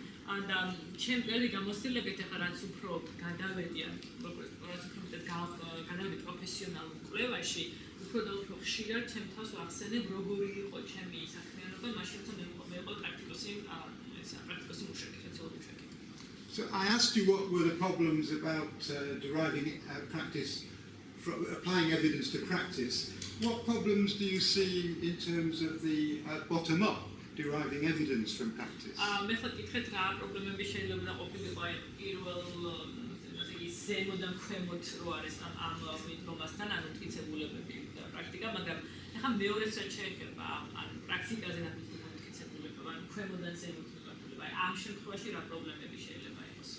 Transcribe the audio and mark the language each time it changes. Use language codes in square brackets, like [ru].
[ka] And ჩემ წელი გამოცდილებით ახლა რაც უფრო გადავედი რაც უფრო მეტად გადავედი პროფესიონალურ კვლევაში, უფრო და უფრო ხშირად ჩემ თავს ვახსენებ როგორი იყო ჩემი საქმიანობა, მაშინ როცა მე იყო პრაქტიკოსი მუშაკი, სოციალური მუშაკი. [en] So I asked you what were the problems about deriving practice, from applying evidence to practice. What problems do you see in terms of the bottom-up deriving evidence from practice? [ka] მე ხოთ კითხეთ რა პრობლემები შეიძლება ყოფილიყო აი პირველ ზემოდან ქვემოთ რო არის ამ მიდგომასთან ანუ მტკიცებულებები და პრაქტიკა, მაგრამ ახლა მეორეს რაც შეეხება ან პრაქტიკაზე ნაკუთვნილ მტკიცებულება, ან ქვემოდან ზემოთ მიტკიცებულება, აი ამ შემთხვევაში რა პრობლემები შეიძლება იყოს?